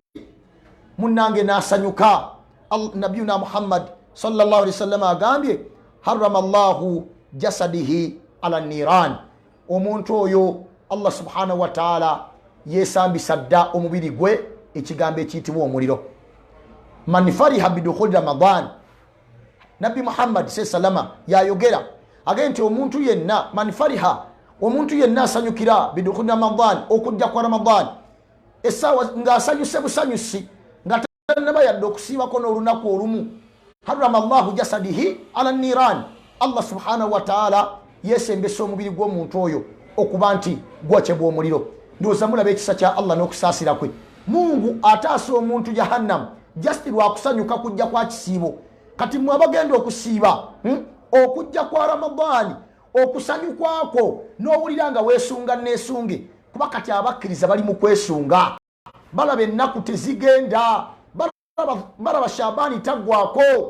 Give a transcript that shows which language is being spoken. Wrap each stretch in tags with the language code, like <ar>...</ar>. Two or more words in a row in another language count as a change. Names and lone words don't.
<lg>Munnange n'asanyuka. Nabiyuna Muhammad</lg> <ar>صلى الله عليه وسلم</ar> <lg>agambye</lg> <ar>حرم الله جسده على النار,</ar> <lg>omuntu oyo Allah</lg> <ar>سبحانه وتعالى</ar> <lg>yesambisa dda omubiri gwe ekigambo ekiyitibwa omuliro.</lg> <ar>من فرح بدخول رمضان,</ar> <lg>Nabi Muhammad sallallahu yayogera agenda nti omuntu yenna,</lg> <ar>من فرح,</ar> <lg>omuntu yenna asanyukira</lg> <ar>بدخول رمضان,</ar> <lg>okujja kwa Ramadan, essaawa ng'asanyuse busanyusi nga tannaba yadde okusiibako n'olunaku olumu,</lg> <ar>حرم الله جسده على النار,</ar> <lg>Allah</lg> <ar>سبحانه وتعالى</ar> <lg>yesembesa omubiri gw'omuntu oyo okuba nti gwokyebwa omuliro. Ndowooza mulaba ekisa kya Allah n'okusaasira kwe. Mungu ataasa omuntu jahannam just lwakusanyuka kujja kwa kisiibo. Kati mwe abagenda okusiiba okujja kwa Ramadani, okusanyukwako n'owulira nga weesunga neesunge, kuba kati abakkiriza bali mu kwesunga, balaba ennaku tezigenda, balaba Shaabani taggwako.</lg>